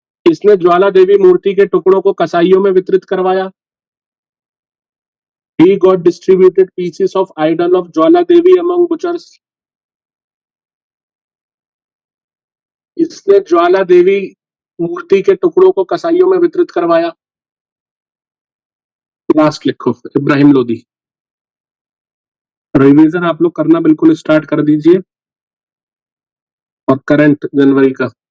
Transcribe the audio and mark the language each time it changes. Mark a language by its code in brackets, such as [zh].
[hi] इसने ज्वाला देवी मूर्ति के टुकड़ों को कसाईयों में वितरित करवाया। [en] He got distributed pieces of idol of Jwala Devi among butchers। [hi] इसने ज्वाला देवी मूर्ति के टुकड़ों को कसाईयों में वितरित करवाया। लास्ट लिखो, इब्राहिम लोदी। रिवीजन आप लोग करना बिल्कुल स्टार्ट कर दीजिए, और करंट जनवरी का।